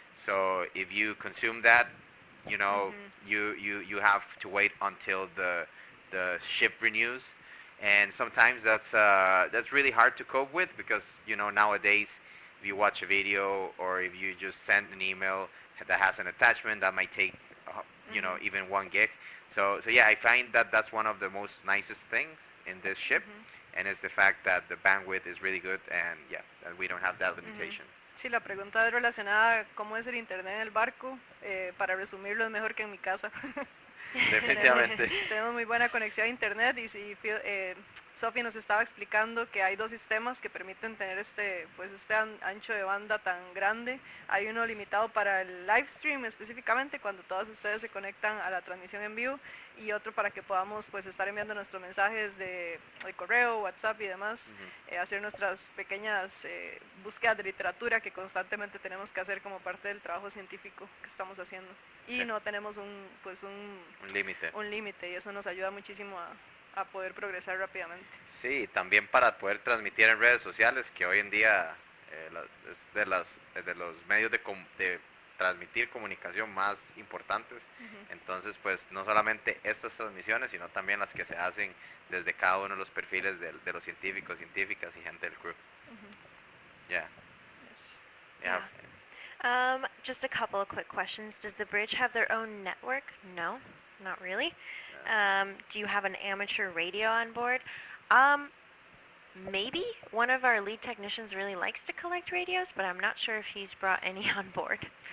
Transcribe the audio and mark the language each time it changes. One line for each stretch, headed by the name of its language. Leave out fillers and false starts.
English: So if you consume that, you have to wait until the ship renews, and sometimes that's really hard to cope with, because nowadays if you watch a video or if you just send an email that has an attachment, that might take even 1 gig. So yeah, I find that that's one of the most nicest things in this ship, and it's the fact that the bandwidth is really good, and yeah, that we don't have that limitation.
Spanish: Sí, la pregunta es relacionada a cómo es el internet en el barco. Para resumirlo, es mejor que en mi casa. Definitivamente. Tenemos muy buena conexión a internet y si Sophie nos estaba explicando que hay dos sistemas que permiten tener este ancho de banda tan grande. Hay uno limitado para el live stream específicamente cuando todos ustedes se conectan a la transmisión en vivo y otro para que podamos pues estar enviando nuestros mensajes de correo, WhatsApp y demás, hacer nuestras pequeñas búsquedas de literatura que constantemente tenemos que hacer como parte del trabajo científico que estamos haciendo. Y Sí. no tenemos un límite. un límite y eso nos ayuda muchísimo a poder progresar rápidamente. Sí, también para poder transmitir en redes sociales, que hoy en día es de los medios de transmitir comunicación más importantes. Entonces, pues no solamente estas transmisiones, sino también las que se hacen desde cada uno de los perfiles de los científicos, científicas y gente del crew.
English: Yeah. Yes. Yeah. Just a couple of quick questions. Does the bridge have their own network? No, not really. Do you have an amateur radio on board? Maybe one of our lead technicians really likes to collect radios, but I'm not sure if he's brought any on board.